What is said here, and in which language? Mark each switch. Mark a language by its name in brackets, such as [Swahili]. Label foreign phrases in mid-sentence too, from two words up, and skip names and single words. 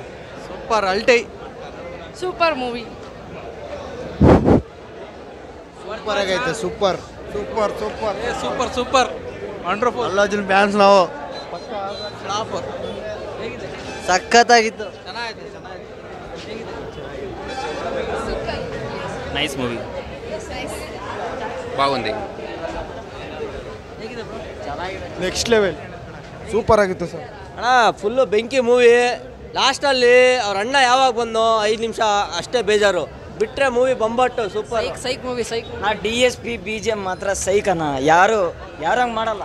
[Kannada] ಸೂಪರ್ ಅಲ್ಟೈ. [English] super movie. [Kannada] ಸೂಪರ್ ಆಗೈತೆ. ಸೂಪರ್ [English] super wonderful. [Kannada] ಅಲ್ಲು ಅರ್ಜುನ್ ಫ್ಯಾನ್ಸ್ ನಾವು. ಸಖತ್ತಾಗಿತ್ತು. [English] nice movie. [Telugu] బాగుంది. [English] next level. [Kannada] ಸೂಪರ್ ಆಗಿತ್ತು ಸರ್. ಅಣ್ಣ ಫುಲ್ಲು ಬೆಂಕಿ ಮೂವಿ. ಲಾಸ್ಟಲ್ಲಿ ಅವ್ರ ಅಣ್ಣ ಯಾವಾಗ ಬಂದೋ 5 ನಿಮಿಷ ಅಷ್ಟೇ ಬೇಜಾರು, ಬಿಟ್ಟರೆ ಮೂವಿ ಬೊಂಬಾಟು. ಸೂಪರ್ [English] psych movie psych. [Kannada] DSP BGM ಮಾತ್ರ ಸೈಕ್ ಅಣ್ಣ. ಯಾರು ಹಂಗೆ ಮಾಡಲ್ಲ.